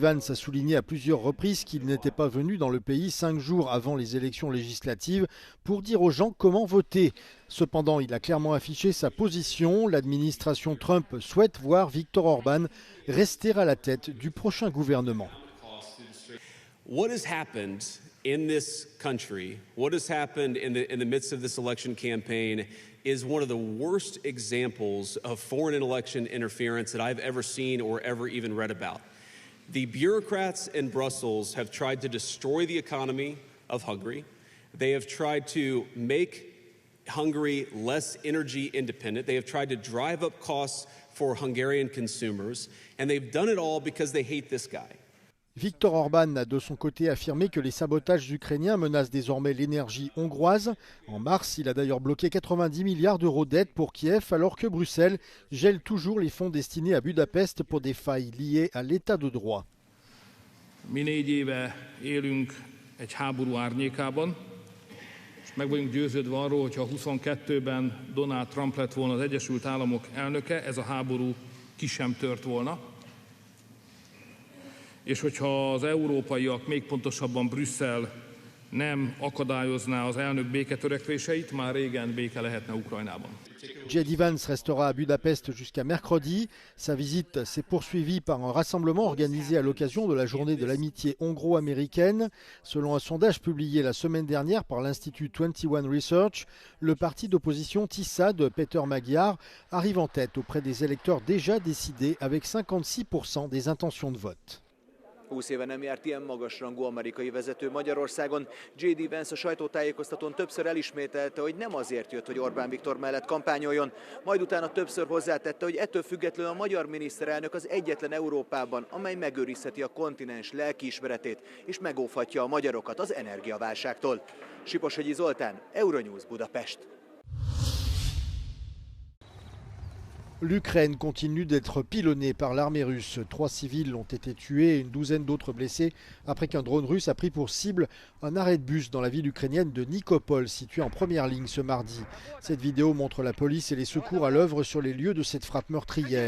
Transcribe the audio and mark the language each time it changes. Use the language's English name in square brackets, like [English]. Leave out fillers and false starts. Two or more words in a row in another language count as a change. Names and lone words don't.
[French] Vance a souligné à plusieurs reprises qu'il n'était pas venu dans le pays 5 jours avant les élections législatives pour dire aux gens comment voter. Cependant, il a clairement affiché sa position. L'administration Trump souhaite voir Viktor Orban rester à la tête du prochain gouvernement. [English] What has happened in this country, what has happened in the midst of this election campaign is one of the worst examples of foreign election interference that I've ever seen or ever even read about. The bureaucrats in Brussels have tried to destroy the economy of Hungary. They have tried to make Hungary less energy independent. They have tried to drive up costs for Hungarian consumers. And they've done it all because they hate this guy. [French] Viktor Orban a de son côté affirmé que les sabotages ukrainiens menacent désormais l'énergie hongroise. En mars, il a d'ailleurs bloqué 90 milliards d'euros d'aide pour Kiev, alors que Bruxelles gèle toujours les fonds destinés à Budapest pour des failles liées à l'état de droit. [Hungarian] Mi 4 éve élünk egy háború árnyékában, és meg vagyunk győződve arról, hogyha 22-ben Donald Trump lett volna az Egyesült Államok elnöke, ez a háború ki sem tört volna. És hogyha az európaiak, még pontosabban Brüsszel nem akadályozná az elnök béketörekvéseit, már régen béke lehetne Ukrajnában. [French] J.D. Vance restera à Budapest jusqu'à mercredi. Sa visite s'est poursuivie par un rassemblement organisé à l'occasion de la journée de l'amitié hongro-américaine. Selon un sondage publié la semaine dernière par l'Institut 21 Research, le parti d'opposition TISA de Peter Magyar arrive en tête auprès des électeurs déjà décidés avec 56% des intentions de vote. [Hungarian] 20 éve nem járt ilyen magasrangú amerikai vezető Magyarországon. J.D. Vance a sajtótájékoztatón többször elismételte, hogy nem azért jött, hogy Orbán Viktor mellett kampányoljon, majd utána többször hozzátette, hogy ettől függetlenül a magyar miniszterelnök az egyetlen Európában, amely megőrizheti a kontinens lelkiismeretét és megóvhatja a magyarokat az energiaválságtól. Siposhegyi Zoltán, Euronews Budapest. [French] L'Ukraine continue d'être pilonnée par l'armée russe. 3 civils ont été tués et une douzaine d'autres blessés après qu'un drone russe a pris pour cible un arrêt de bus dans la ville ukrainienne de Nikopol, située en première ligne ce mardi. Cette vidéo montre la police et les secours à l'œuvre sur les lieux de cette frappe meurtrière.